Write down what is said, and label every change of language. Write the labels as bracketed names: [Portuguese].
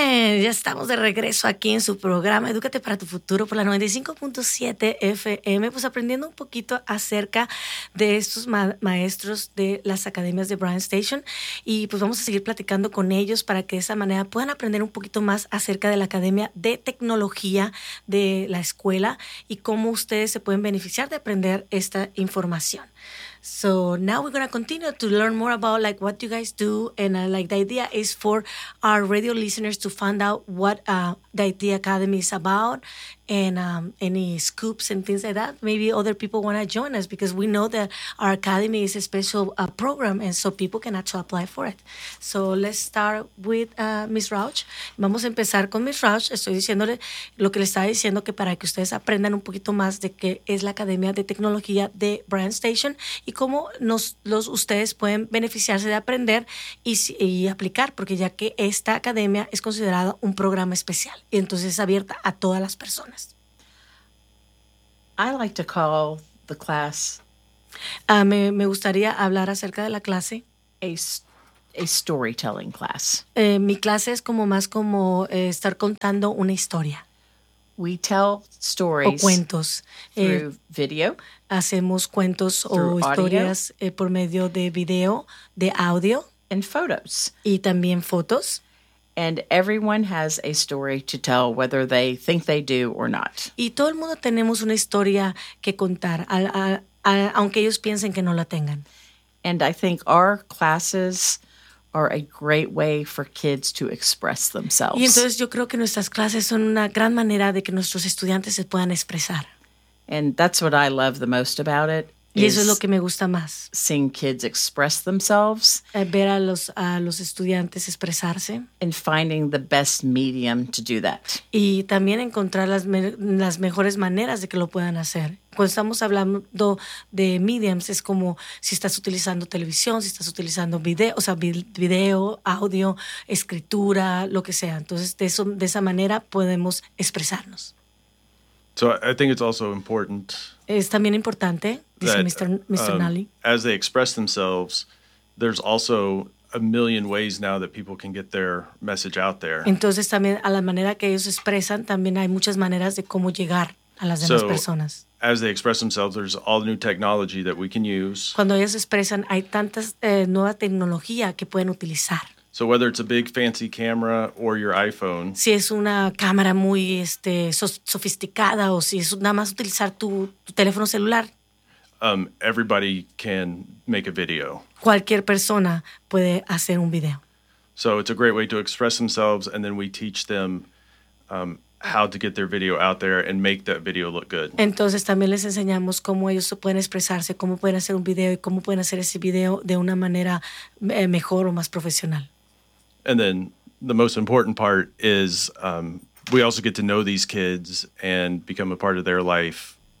[Spanish] Ya estamos de regreso aquí en su programa Edúcate para tu Futuro por la 95.7 FM, pues aprendiendo un poquito acerca de estos maestros de las academias de Bryan Station, y pues vamos a seguir platicando con ellos para que de esa manera puedan aprender un poquito más acerca de la Academia de Tecnología de la escuela y cómo ustedes se pueden beneficiar de aprender esta información. [English] So now we're going to continue to learn more about like what you guys do. And like the idea is for our radio listeners to find out what the Academy is about and any scoops and things like that. Maybe other people want to join us because we know that our Academy is a special program and so people can actually apply for it. So let's start with Ms. Rauch. [Spanish] Vamos a empezar con Ms. Rauch. Estoy diciéndole lo que le estaba diciendo, que para que ustedes aprendan un poquito más de qué es la Academia de Tecnología de Bryan Station y cómo ustedes pueden beneficiarse de aprender y aplicar, porque ya que esta academia es considerada un programa especial y entonces es abierta a todas las personas. [English] I like to call the class. [Spanish] Me gustaría hablar acerca de la clase. [English] A storytelling class. [Spanish] Mi clase es como más como estar contando una historia. [English] We tell stories. [Spanish] O cuentos. [English] Through video. [Spanish] Hacemos cuentos o historias [English] audio, [Spanish] por medio de video, de audio. [English] And photos. [Spanish] Y también fotos. [English] And everyone has a story to tell, whether they think they do or not. [Spanish] Y todo el mundo tenemos una historia que contar, aunque ellos piensen que no la tengan. [English] And I think our classes are a great way for kids to express themselves. [Spanish] Y entonces yo creo que nuestras clases son una gran manera de que nuestros estudiantes se puedan expresar. [English] And that's what I love the most about it. [Spanish] Y eso es lo que me gusta más. [English] Seeing kids express themselves. [Spanish] Ver a los estudiantes expresarse. [English] And finding the best medium to do that. [Spanish] Y también encontrar las mejores maneras de que lo puedan hacer. Cuando estamos hablando de mediums, es como si estás utilizando televisión, si estás utilizando video, audio, escritura, lo que sea. Entonces, de esa manera podemos expresarnos. [English] So I think it's also important. [Spanish] Es también importante, dice [English] that, Mr. Nally. As they express themselves, there's also a million ways now that people can get their message out there. [Spanish] Entonces también a la manera que ellos expresan, también hay muchas maneras de cómo llegar a las demás personas. [English] As they express themselves, there's all the new technology that we can use. [Spanish] Cuando ellos expresan, hay tantas nueva tecnología que pueden utilizar. [English] So whether it's a big fancy camera or your iPhone. [Spanish] Si es una cámara muy sofisticada o si es nada más utilizar tu teléfono celular. [English] Everybody can make a video. [Spanish] Cualquier persona puede hacer un video. [English] So it's a great way to express themselves, and then we teach them how to get their video out there and make that video look good. [Spanish] Entonces también les enseñamos cómo ellos pueden expresarse, cómo pueden hacer un video y cómo pueden hacer ese video de una manera mejor o más profesional. [English] And then the most important part is we also get to know these kids and become a part of their life.